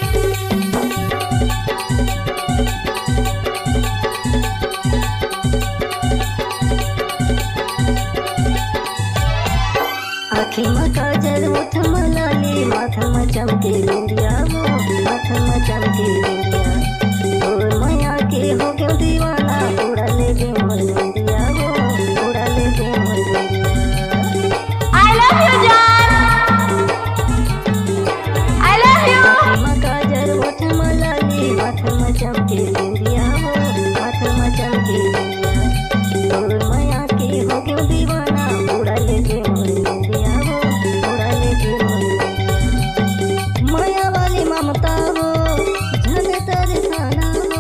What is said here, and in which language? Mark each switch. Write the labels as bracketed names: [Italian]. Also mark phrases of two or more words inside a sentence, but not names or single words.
[Chhattisgarhi] आँखी में काजल होठ में लाली माथा में चमके बिंदिया वो माथा में चमके बिंदिया। और माया के हो गयो दीवाना उड़ा ले गए मोर बिंदिया वो उड़ा ले गए मोर बिंदिया। [English] I love you जान। I love you। [Chhattisgarhi] आँखी में काजल होठ में लाली माथा में चमके बिंदिया वो माथा में चमके बिंदिया। और माया के हो गयो दीवाना उड़ा ले गए मोर बिंदिया वो उड़ा ले गए मोर बिंदिया। माया वाली ममता वो धन तरसाना वो।